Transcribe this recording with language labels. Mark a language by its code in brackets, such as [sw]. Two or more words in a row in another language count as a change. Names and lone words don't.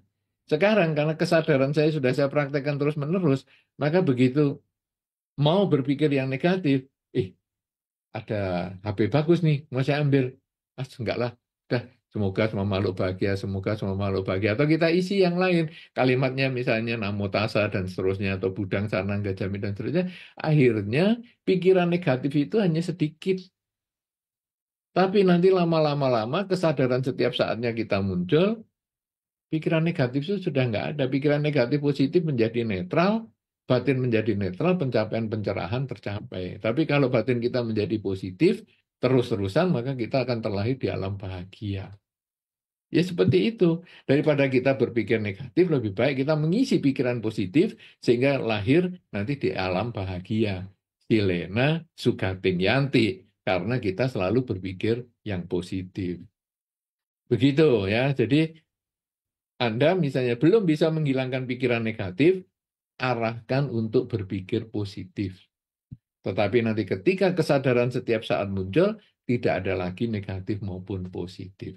[id] Sekarang karena kesadaran saya sudah saya praktekkan terus-menerus, maka begitu mau berpikir yang negatif, ada HP bagus nih, mau saya ambil. Enggak lah, udah, semoga semua makhluk bahagia, semoga semua makhluk bahagia. Atau kita isi yang lain, kalimatnya misalnya [pi] namo tassa [id] dan seterusnya, atau [pi] budang sanang gajami [id] dan seterusnya. Akhirnya pikiran negatif itu hanya sedikit. Tapi nanti lama-lama kesadaran setiap saatnya kita muncul, pikiran negatif itu sudah nggak ada. Pikiran negatif positif menjadi netral, batin menjadi netral, pencapaian pencerahan tercapai. Tapi kalau batin kita menjadi positif, terus-terusan, maka kita akan terlahir di alam bahagia. Ya seperti itu. Daripada kita berpikir negatif, lebih baik kita mengisi pikiran positif, sehingga lahir nanti di alam bahagia. [pi] Silena sugating yanti. [id] Karena kita selalu berpikir yang positif. Begitu ya. Jadi Anda misalnya belum bisa menghilangkan pikiran negatif, arahkan untuk berpikir positif. Tetapi nanti ketika kesadaran setiap saat muncul, tidak ada lagi negatif maupun positif.